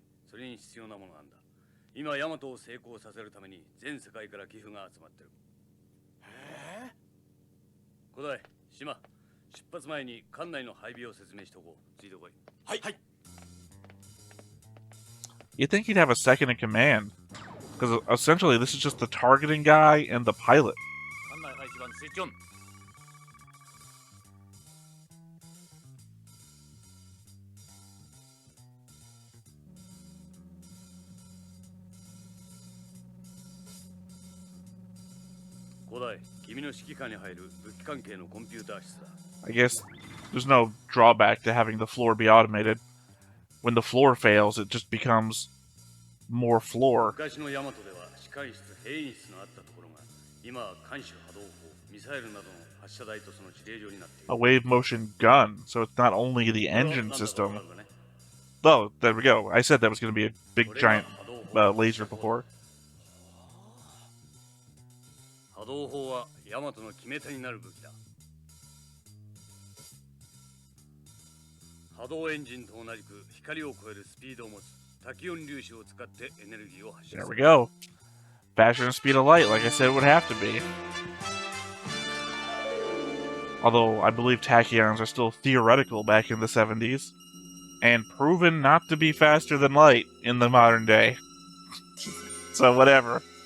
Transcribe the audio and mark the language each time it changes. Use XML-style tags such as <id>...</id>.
<ja>それに必要なものなんだ。今ヤマトを成功させるために全世界から寄付が集まってる。古代、島、出発前に艦内の配備を説明しておこう。ついてこい。はい。はい。</ja> <en>You'd think he'd have a second in command, because essentially this is just the targeting guy and the pilot.</en> <ja>艦内配置版スイッチオン。古代、君の指揮下に入る武器関係のコンピューター室だ。</ja> <en>I guess there's no drawback to having the floor be automated. When the floor fails, it just becomes more floor.</en> <ja>昔のヤマトでは司会室、兵員室のあったところが、今は艦首波動砲、ミサイルなどの発射台とその指令所になっている。</ja> <en>A wave motion gun, so it's not only the engine system. Oh, there we go. I said that was going to be a big giant laser before.</en> <ja>波動砲はヤマトの決め手になる武器だ。波動エンジンと同じく光を超えるスピードを持つ多気温粒子を使ってエネルギーを発射する。</ja> <en>There we go. Faster than speed of light, like I said it would have to be. Although I believe tachyons are still theoretical back in the 70s, and proven not to be faster than light in the modern day. So whatever.</en>